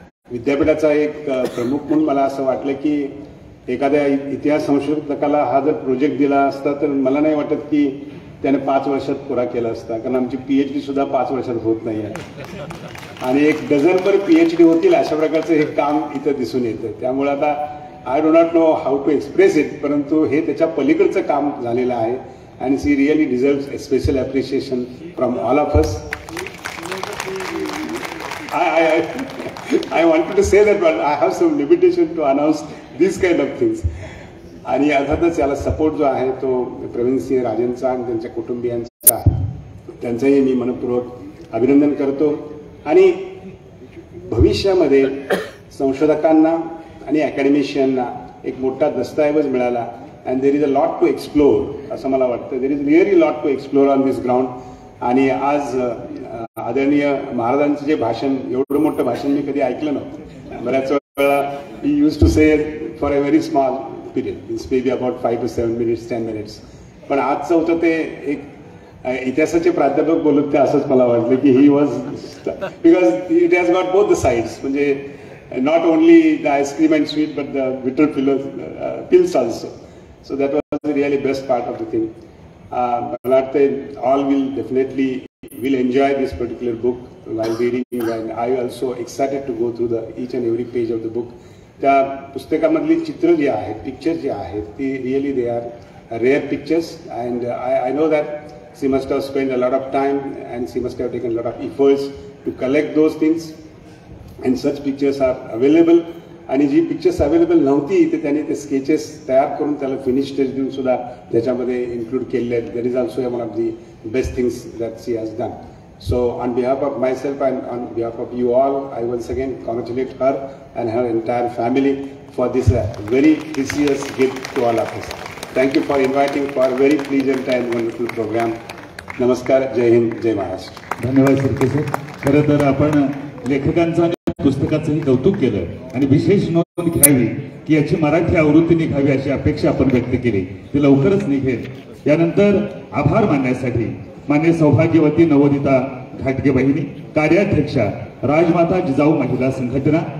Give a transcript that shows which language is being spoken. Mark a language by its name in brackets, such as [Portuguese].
[Marathi] विद्यापीठाचा एक प्रमुख म्हणून मला असं वाटलं की एखाद्या इतिहास संशोधकाला हा जर प्रोजेक्ट दिला असता तर मला नाही वाटत की त्याने 5 वर्षात पुरा केला असता. कारण आमची PhD सुद्धा 5 वर्षात होत नाही आहे आणि एक डझनभर PhD होतील अशा प्रकारचं हे काम इथं दिसून येतं. त्यामुळे आता [English] I do not know how to express it, [Marathi] परंतु हे त्याच्या पलीकडचं काम झालेलं आहे. [English] and she really deserves a special appreciation from all of us. I wanted to say that, but I have some limitation to announce these kind of things. [Marathi] आणि अर्थातच याला support जो आहे तो प्रवीण सिंह राजेंचा आणि त्यांच्या कुटुंबियांचा, त्यांचंही मी मनपूर्वक अभिनंदन करतो. आणि भविष्यामध्ये संशोधकांना आणि अकॅडमिशियनना एक मोठा दस्तऐवज मिळाला. [English] and there is a lot to explore [Marathi] असं मला वाटतं. [English] There is really lot to explore on this ground. [Marathi] आणि आज आदरणीय महाराजांचं जे भाषण, एवढं मोठं भाषण मी कधी ऐकलं नव्हतं. बऱ्याच वेळा [English] He use to say for a very small period, means may be about 5 to 7 minutes 10 minutes. [Marathi] पण आजचं होतं ते एक इतिहासाचे प्राध्यापक बोलत ते असंच मला वाटलं की [English] He was, because it has got both the sides. [Marathi] म्हणजे [English] Not only the ice cream and sweet but the bitter pills also. So that was the really best part of the thing. [Marathi] मला वाटतं [English] All will definitely will enjoy this particular book while reading, and I also excited to go through each and every page of the book. [Marathi] त्या पुस्तकामधली चित्र जी आहेत, picture जे आहेत, ती [English] Really they are rare pictures. And I know that she must have spend a lot of time and she must have taken lot of efforts to collect those things, and such pictures are available. [Marathi] आणि जी pictures available नव्हती ते त्यांनी ते sketches तयार करून त्याला finish stage देऊन सुद्धा त्याच्यामध्ये इन्क्लूड केलेले आहेत. [English] That is also one of the best things that she has done. So on behalf of myself and on behalf of you all, I once again congratulate her and her entire family for this very precious gift to all of us. Thank you for inviting for a very pleasant and wonderful program. Namaskar, Jai Hind, Jai Maharashtra. [Marathi] धन्यवाद सरके sir. खरं तर आपण लेखकांचं आणि पुस्तकाचंही कौतुक केलं आणि विशेष नोंद घ्यावी की याची मराठी आवृत्ती निघावी अशी अपेक्षा आपण व्यक्त केली. ती लवकरच निघेल. यानंतर आभार मानण्यासाठी मान्य सौभाग्यवती नवोदिता घाटगे बहिणी, कार्याध्यक्षा राजमाता जिजाऊ महिला संघटना.